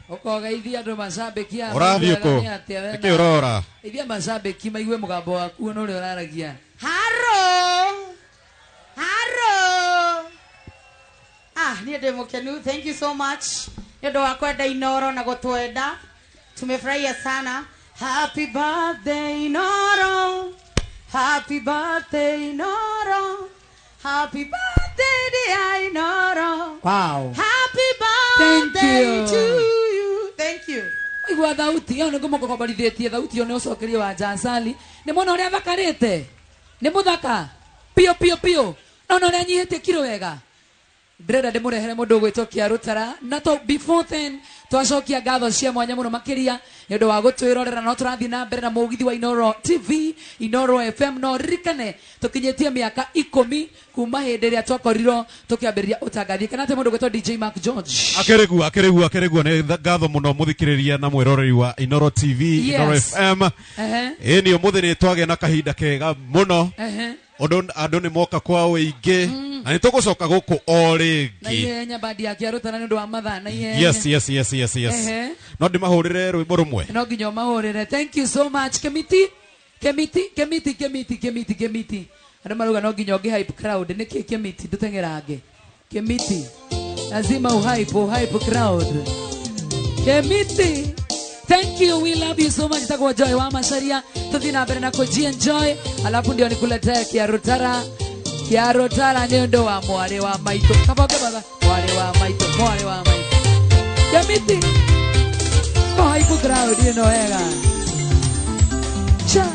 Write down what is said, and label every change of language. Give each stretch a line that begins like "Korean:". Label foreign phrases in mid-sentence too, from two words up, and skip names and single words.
Kikuyu: kogeithia andu macambikia Ũrathiĩ kũ? Nĩkĩ ũrora? ithia macambiki maigue mũgambo waku no uri uraragia Haro! Niĩ ndĩ mũkenu.
English: Thank you so much.
Kikuyu: Nĩ ũndũ wa kwenda Inoro na gũtwenda.
Swahili: Tumefurahia sana.
English: Happy birthday Inoro. Happy birthday Inoro. Happy birthday dear Inoro. Wow. Happy Thank birthday you. to you. Thank you.
Kikuyu: igua thauti yo niguo mukokombarithitie thauti yo ni ucokerie wa Jansali ni mwana uria thakarite ni muthaka pio pio pio no uria nyihitie kiro wega ndĩrenda ndĩmũrehere mũndũ ũgwĩtwo Kĩarũtara na
English: to before then
Kikuyu: twacokia ngatho cia mwanya mũno makĩria nĩ ũndũ wa gũtwĩrorera no tũrathiĩ na mbere na mũgithi wa Inoro TV Inoro FM no ririkane tũkinyĩtie mĩaka 10 kuma hĩndĩ ĩrĩa twakorirwo tũkĩambĩrĩria ũtangathi kana atĩ mũndũ ũgwĩtwo DJ Mark George akeregua nĩ ngatho mũno mũthikĩrĩria na mwĩroreri wa Inoro TV Inoro FM ĩni ũmũthĩ nĩ twagĩa na kahinda kega mũno andũ nĩ moka kwa ũingĩ na nĩ tũgũcoka gũkũ o rĩngĩ na ihenya bandi ya Kĩarũtara nĩ ũndũ wa mathaa na ihenya yes no ndĩmahũrĩre rwĩmbo rũmwe no nginya ũmahũrĩre
English: thank you so much
Kikuyu: Kemiti andũ marauga no nginya ũngĩ
English: hype crowd
Kikuyu: nĩkĩ Kemiti ndũteng'erange Kemiti
Swahili: lazima uhype crowd
Kikuyu: Kemiti.
English: Thank you, we love you so much.
Swahili: Itakuwa Joy wa Macharia. Tuthi na mbere na kujienjoy. Alafu ndio nikuletea Kĩarũtara.
Kikuyu: Kĩarũtara nĩ ũndũ wa mware wa maitũ. Kaboge baba. Mware wa maitũ. Kemiti. Ko
English: hype crowd
Kikuyu: ino wega. Cha.